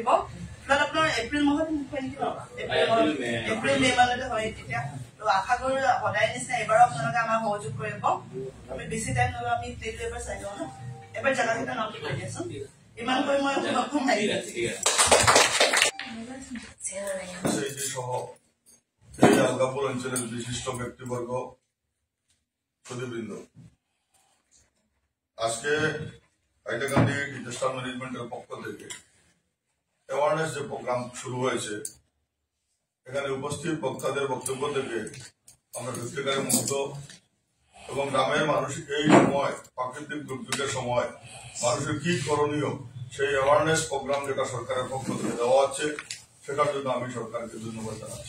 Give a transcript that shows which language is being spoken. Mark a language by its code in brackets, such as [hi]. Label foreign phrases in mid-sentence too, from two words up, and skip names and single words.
[as] ফ্লাড আপোনাৰ এপ্ৰিল মাহত হয় নেকি? এপ্ৰিল মে মানতে হয় তেতিয়া। তো আশা কৰো সদায় নিচিনা এবাৰো আপোনালোকে আমাক সহযোগ কৰিব। আমি বেছি টাইম নলওঁ, আমি প্লেটো এবাৰ চাই লওঁ ন। এবাৰ জেগাকেইটা নামটো কৈ দিয়াচোন। ইমান কৈ মই [bn] আলগাপুর অঞ্চলের বিশিষ্ট ব্যক্তিবর্গ সুধীবৃন্দ, আজকে হাইলাকান্দি ডিজাস্টার ম্যানেজমেন্টের পক্ষ থেকে অ্যাওয়ারনেস যে প্রোগ্রাম শুরু হয়েছে, এখানে উপস্থিত বক্তাদের বক্তব্য থেকে আমরা সত্যিকারের মুগ্ধ এবং গ্রামের মানুষ এই সময় প্রাকৃতিক দুর্যোগের সময় মানুষের কি করণীয় সেই অ্যাওয়ারনেস প্রোগ্রাম যেটা সরকারের পক্ষ থেকে দেওয়া হচ্ছে, সেটার জন্য আমি সরকারকে ধন্যবাদ জানাচ্ছি।